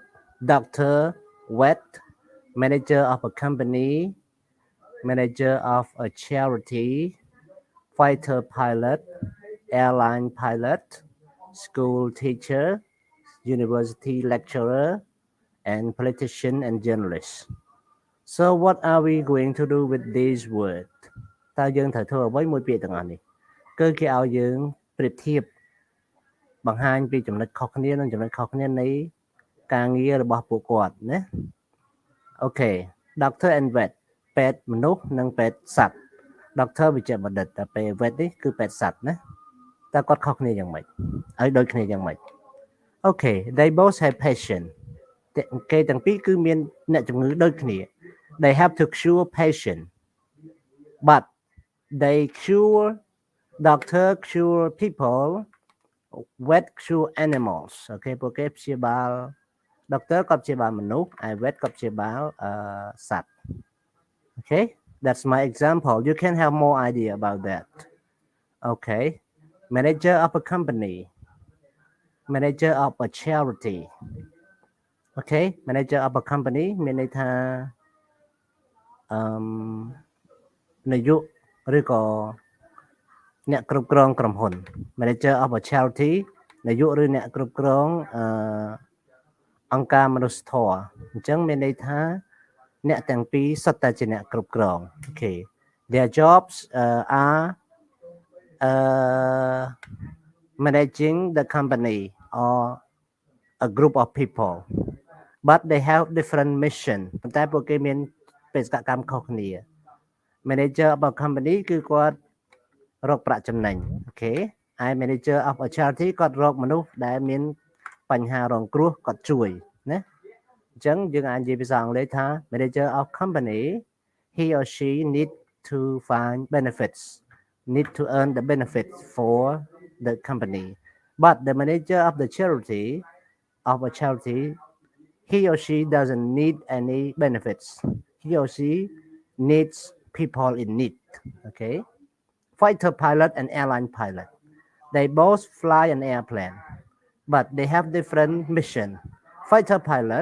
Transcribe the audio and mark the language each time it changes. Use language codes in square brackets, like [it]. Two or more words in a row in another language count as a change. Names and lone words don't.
[en] Doctor, vet, manager of a company, manager of a charity, fighter pilot, airline pilot, school teacher, university lecturer, and politician and journalist. So what are we going to do with these words? [km] តើយើងត្រូវធ្វើអ្វីមួយពាក្យទាំងអស់នេះគឺគេឲ្យយើងប្រៀបធៀបបង្ហាញពីចំណុចខុសគ្នានិងចំណុចខុសគ្នានៃការងាររបស់ពួក គាត់ណា [en] Okay, doctor and vet [km] ពេទ្យមនុស្សនិងពេទ្យសត្វ doctor វិជ្ជបណ្ឌិតតែពេល vet នេះ គឺពេទ្យសត្វណាតើគាត់ខុសគ្នាយ៉ាងម៉េចហើយដូចគ្នាយ៉ាងម៉េច [en] Okay, they both have patient [km] គេទាំងពីរគឺមានអ្នកជំងឺដូចគ្នា [en] They have to cure patient but they cure doctor cure people vet cure animals Okay [km] ពួកគេព្យាបាល doctor ក៏ព្យាបាលមនុស្សហើយ vet ក៏ព្យាបាលសត្វ [en] Okay, that's my example. You can have more idea about that. Okay, manager of a company, manager of a charity. Okay, manager of a company [km] មានន័យថានាយកឬក៏អ្នកគ្រប់គ្រងក្រុមហ៊ុន [en] manager of a charity [km] នាយកឬអ្នកគ្រប់គ្រងអង្គការមនុស្សធម៌អញ្ចឹងមានន័យថាអ្នកទាំងពីរសុទ្ធតែជាអ្នកគ្រប់គ្រង [en] Okay, their jobs are managing the company or a group of people but they have different mission [km] ប៉ុន្តែពួកគេមានបេសកកម្មខុស [en] គ្នា manager of a company [km] គឺគាត់រកប្រាក់ចំណេញ [en] Okay ហើយ manager of a charity [km] គាត់រកមនុស្សដែលមានបញ្ហារងគ្រោះគាត់ជួយណាអញ្ចឹងយើងអាចនិយាយភាសាអង់គ្លេសថា [en] manager of company he or she need to find benefits need to earn the benefits for the company but the manager of the charity he or she doesn't need any benefits he or she needs people in need Okay, fighter pilot and airline pilot they both fly an airplane but they have different mission fighter pilot